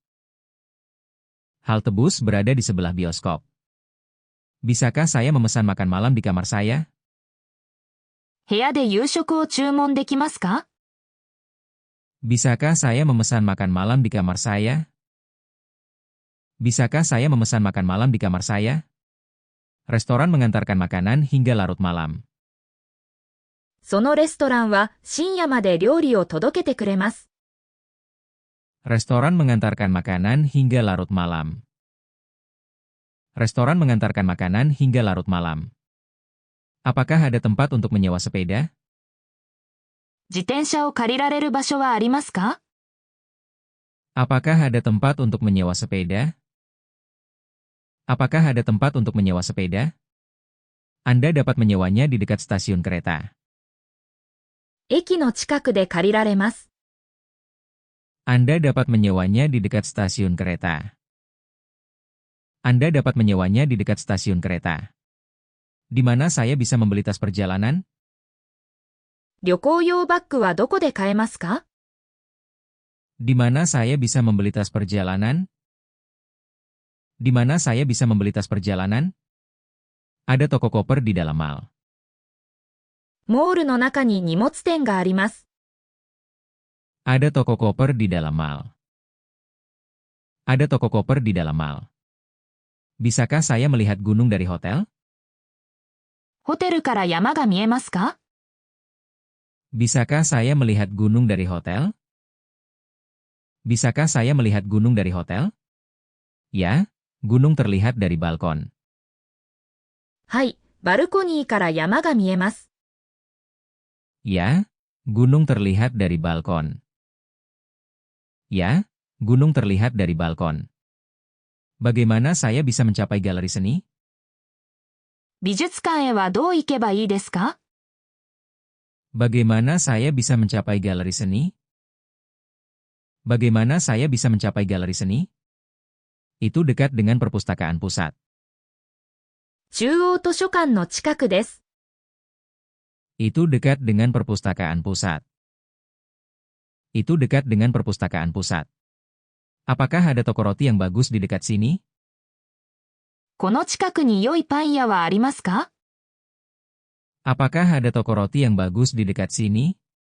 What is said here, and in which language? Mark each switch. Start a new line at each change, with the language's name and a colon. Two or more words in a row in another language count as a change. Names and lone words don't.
Indonesian: Halte bus berada di sebelah bioskop. Bisakah saya memesan makan malam di kamar saya?
Japanese: 部屋で夕食を注文できますか？
Indonesian: Bisakah saya memesan makan malam di kamar saya? Bisakah saya memesan makan malam di kamar saya? Restoran mengantarkan makanan hingga larut malam.
Japanese: そのレストランは深夜まで料理を届けてくれます。
Indonesian: Restoran mengantarkan makanan hingga larut malam. Restoran mengantarkan makanan hingga larut malam. Apakah ada tempat untuk menyewa sepeda?
Japanese: 自転車を借りられる場所はありますか？
Indonesian: Apakah ada tempat untuk menyewa sepeda? Apakah ada tempat untuk menyewa sepeda? Anda dapat menyewanya di dekat stasiun kereta.
Japanese: 駅の近くで借りられます。
Indonesian: Anda dapat menyewanya di dekat stasiun kereta. Anda dapat menyewanya di dekat stasiun kereta. Di mana saya bisa membeli tas perjalanan?
Japanese: 旅行用バッグはどこで買えますか？
Indonesian: Di mana saya bisa membeli tas perjalanan? Di mana saya bisa membeli tas perjalanan? Ada toko koper di dalam mall.
Japanese: モールの中に荷物店があります。
Indonesian: Ada toko koper di dalam mall. Ada toko koper di dalam mall. Bisakah saya melihat gunung dari hotel?
Japanese: ホテルから山が見えますか？
Indonesian: Bisakah saya melihat gunung dari hotel? Bisakah saya melihat gunung dari hotel? Ya, gunung terlihat dari balkon.
Japanese: はい、バルコニーから山が見えます。
Indonesian: Ya, gunung terlihat dari balkon. Ya, gunung terlihat dari balkon. Bagaimana saya bisa mencapai galeri seni?
Japanese: 美術館へはどう行けばいいですか？
Indonesian: Bagaimana saya bisa mencapai galeri seni? Bagaimana saya bisa mencapai galeri seni? Itu dekat dengan perpustakaan pusat.
Japanese: 中央図書館の近くです。
Indonesian: Itu dekat dengan perpustakaan pusat. Itu dekat dengan perpustakaan pusat. Apakah ada toko roti yang bagus di dekat sini?
Japanese: この近くに良いパン屋はありますか？
Indonesian: Apakah ada toko roti yang bagus di dekat sini?